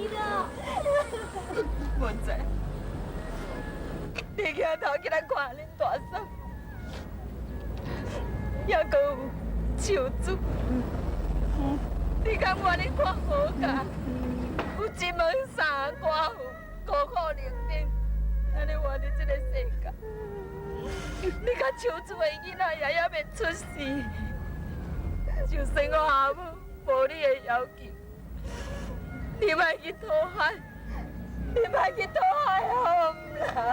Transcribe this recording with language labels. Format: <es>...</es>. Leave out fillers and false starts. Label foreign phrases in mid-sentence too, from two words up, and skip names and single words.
<nan>文仔，你抬头起来看恁大嫂，还阁有手足，你敢愿意看何家有一门三寡妇孤苦伶仃，安尼活伫这个世界？你甲手足的囡仔也袂出世，就算我阿母无你的要求，你莫去讨海，你莫去讨海好唔啦？</nan>